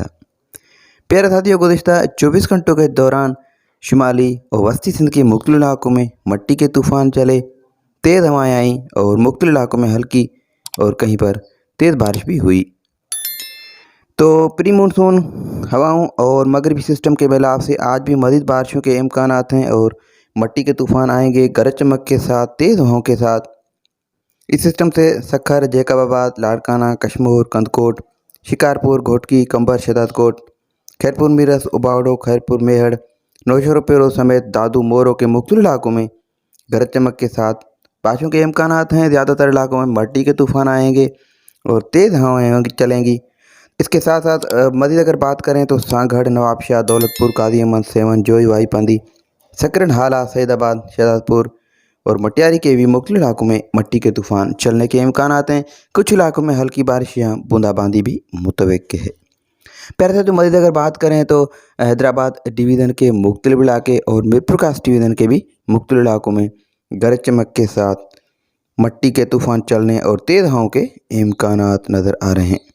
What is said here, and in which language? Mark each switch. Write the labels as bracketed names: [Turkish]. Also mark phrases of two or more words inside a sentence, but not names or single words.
[Urdu] پیارے ساتھیوں، گزشتہ 24 گھنٹوں کے دوران شمالی اور وسطی سندھ کے مختلف علاقوں میں مٹی کے طوفان چلے، تیز ہوائیں آئیں اور مختلف علاقوں میں ہلکی اور کہیں پر تیز بارش بھی ہوئی. تو [English] pre monsoon [Urdu] ہواؤں اور مغربی سسٹم کے بدلاؤ سے آج بھی مزید بارشوں کے امکانات ہیں اور مٹی کے طوفان آئیں گے گرج چمک کے ساتھ، تیز ہواؤں کے ساتھ. اس سسٹم سے سکھر، جیکب آباد، لاڑکانہ، کشمور، کندھکوٹ، شکارپور، گھوٹکی، قمبر، شہزادکوٹ، خیرپور میرس، اباوڑو، خیرپور مہڑ، نوشہر پیرو سمیت دادو مورو کے مختلف علاقوں میں گرج چمک کے ساتھ بارشوں کے امکانات ہیں. زیادہ تر علاقوں میں مٹی کے طوفان آئیں گے اور تیز ہوائیں چلیں گی. اس کے ساتھ ساتھ مزید اگر بات کریں تو سانگھڑ، نوابشاہ، دولت پور، قاضی احمد، سیہون، جوہی، وائی پندی، سکرن، ہالہ، سعیدآباد، شہزادپور اور مٹیاری کے بھی مختلف علاقوں میں مٹی کے طوفان چلنے کے امکانات ہیں. کچھ علاقوں میں ہلکی بارش یا بوندا باندی بھی متوکل ہے. پیارے ساتھیوں، مزید اگر بات کریں تو حیدرآباد ڈویژن کے مختلف علاقے اور میرپورخاص ڈویژن کے بھی مختلف علاقوں میں گرج چمک کے ساتھ مٹی کے طوفان چلنے اور تیز ہواؤں کے امکانات نظر آ رہے ہیں.